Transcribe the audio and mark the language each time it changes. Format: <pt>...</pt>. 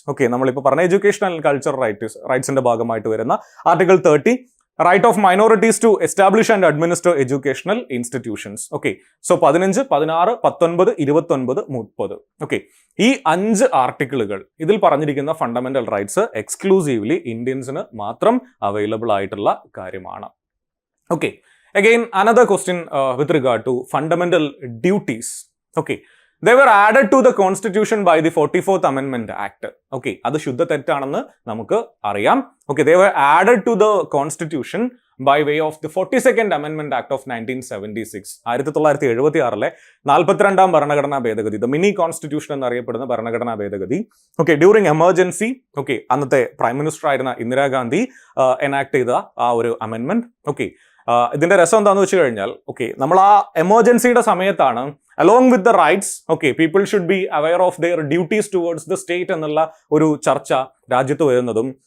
<ml>Okay, നമ്മളിപ്പോൾ പറഞ്ഞ educational and culture റൈറ്റ്സിന്റെ ഭാഗമായിട്ട് വരുന്ന article 30 right of minorities to establish and administer educational institutions. Okay, so 15, 16, 19, 29, 30. Okay, ഈ 5 ആർട്ടിക്കിളുകൾ ഇതിൽ പറഞ്ഞിരിക്കുന്ന ഫണ്ടമെന്റൽ റൈറ്റ്സ് എക്സ്ക്ലൂസീവ്ലി ഇന്ത്യൻസിന് മാത്രം അവൈലബിൾ ആയിട്ടുള്ള കാര്യമാണ്.</ml> <en>Okay, again another question with regard to fundamental duties. Okay, they were added to the constitution by the 44th amendment act. Okay,</en> <ml>adu shuddha tettanennu namukku ariyam.</ml> <en>Okay, they were added to the constitution by way of the 42nd amendment act of 1976.</en> <ml>1976 42ാം ഭരണഘടനാ ഭേദഗതി,</ml> <en>the mini constitution</en> <ml>എന്നറിയപ്പെടുന്ന ഭരണഘടനാ ഭേദഗതി. Okay, during emergency, okay, അന്നത്തെ prime minister ആയിരുന്ന Indira Gandhi enact ചെയ്ത ആ ഒരു അമെൻമെന്റ്. ഓക്കെ, ഇതിന്റെ രസം എന്താണെന്ന് വെച്ച് കഴിഞ്ഞാൽ, ഓക്കെ, നമ്മൾ ആ എമർജൻസിയുടെ സമയത്താണ്</ml> <en>along with the rights, okay, people should be aware of their duties towards the state</en> <ml>എന്നുള്ള ഒരു ചർച്ച രാജ്യത്ത് വരുന്നതും.</ml>